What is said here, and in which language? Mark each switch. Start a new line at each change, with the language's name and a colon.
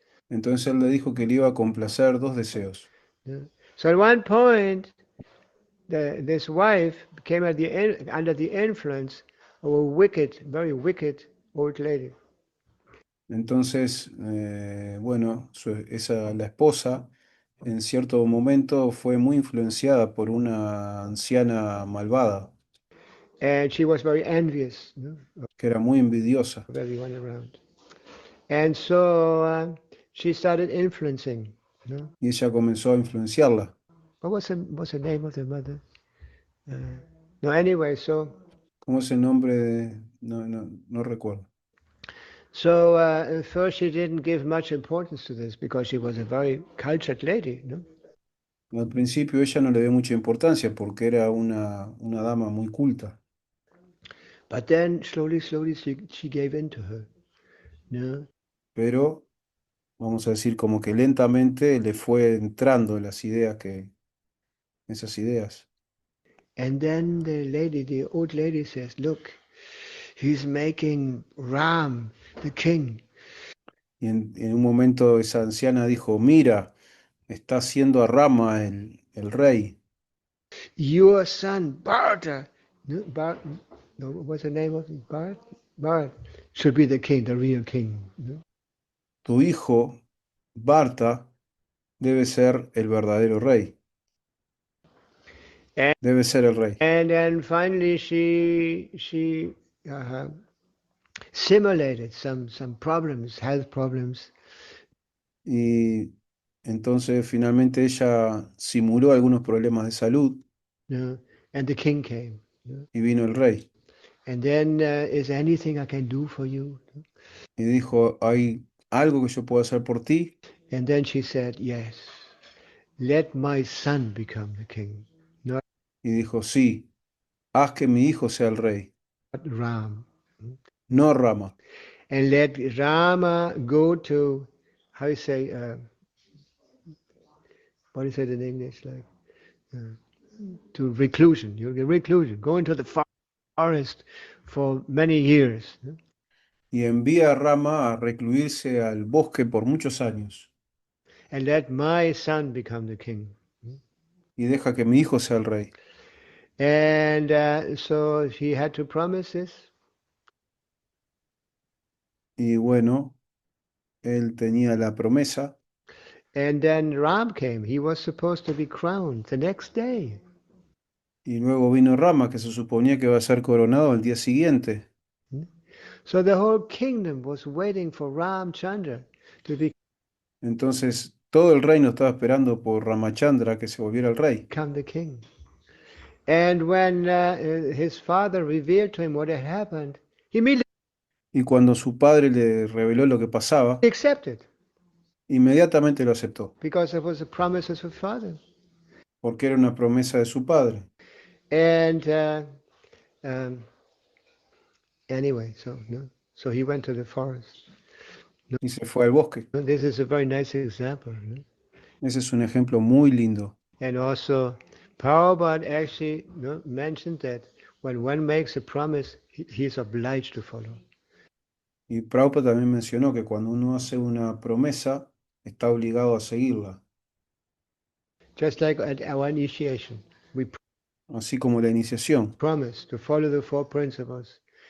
Spanish: Entonces él le dijo que le iba a complacer dos deseos.
English: Yeah. So at one point, this wife came under the influence of a wicked, very wicked old lady.
Spanish: Entonces, bueno, la esposa en cierto momento fue muy influenciada por una anciana malvada
English: And she was very envious,
Spanish: que era muy envidiosa.
English: of everyone around. And so she started influencing.
Spanish: Y ella comenzó a influenciarla.
English: What's the name of the mother? No, anyway, so
Spanish: ¿Cómo es el nombre de...? No recuerdo.
English: so at first she didn't give much importance to this because she was a very cultured lady,
Spanish: Al principio ella no le dio mucha importancia porque era una dama muy culta.
English: But then slowly she gave in to her.
Spanish: Pero, vamos a decir, como que lentamente le fue entrando esas ideas.
English: And then the old lady says, look, he's making Ram the king.
Spanish: Y en un momento esa anciana dijo, mira, está haciendo a Rama el rey.
English: Your son, Bharata, no, no, what's the name of it? Bharat should be the king, the real king. No?
Spanish: Tu hijo, Bharta, debe ser el verdadero rey.
English: And,
Spanish: Debe ser el rey.
English: and then finally she uh, simulated some problems, health problems.
Spanish: Y entonces finalmente ella simuló algunos problemas de salud
English: No? And the king came. No?
Spanish: y vino el rey.
English: And then, is there anything I can do for you?
Spanish: Y dijo, ¿hay algo que yo pueda hacer por ti?
English: And then she said, yes, let my son become the king, not
Spanish: Y dijo, sí, haz que mi hijo sea el rey,
English: Ram.
Spanish: no Rama.
English: And let Rama go to, how you say, what is it in English? Like, to reclusion. You'll get reclusion. Go into the forest for many years.
Spanish: Y envía a Rama a recluirse al bosque por muchos años.
English: And let my son become the king.
Spanish: Y deja que mi hijo sea el rey.
English: And so he had to promise this.
Spanish: Y bueno, él tenía la promesa.
English: And then Ram came. He was supposed to be crowned the next day.
Spanish: Y luego vino Rama, que se suponía que iba a ser coronado al día siguiente.
English: So the whole kingdom was waiting for Ramchandra to
Spanish: Entonces todo el reino estaba esperando por Ramachandra que se volviera el rey.
English: become the king. And when his father revealed to him what had happened, he immediately
Spanish: Y cuando su padre le reveló lo que pasaba,
English: accepted
Spanish: inmediatamente lo aceptó,
English: because it was a promise of his father.
Spanish: porque era una promesa de su padre.
English: And um, anyway, so he went to the forest.
Spanish: Y se fue al bosque.
English: This is a very nice example.
Spanish: Ese es un ejemplo muy lindo.
English: And also, Prabhupada actually mentioned that when one makes a promise, he's obliged to follow.
Spanish: Y Prabhupada también mencionó que cuando uno hace una promesa, está obligado a seguirla,
English: Just like at our initiation, we
Spanish: así como la iniciación.
English: promise to follow the four principles